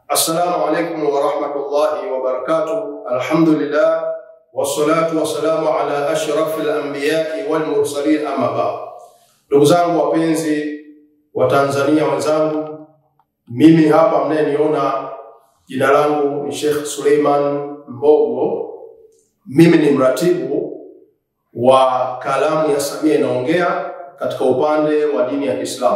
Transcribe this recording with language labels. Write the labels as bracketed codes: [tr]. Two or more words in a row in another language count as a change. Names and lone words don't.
[ar] السلام عليكم ورحمة الله وبركاته. الحمد لله والصلاة والسلام على أشرف الأنبياء والمرسلين، أما بعد. [sw] Ndugu zangu wapenzi wa Tanzania wenzangu, mimi hapa mnayeniona jina langu ni Sheikh Suleiman Mbogo. Mimi ni mratibu wa Kalamu ya Samia Inaongea katika upande wa dini ya Kiislamu.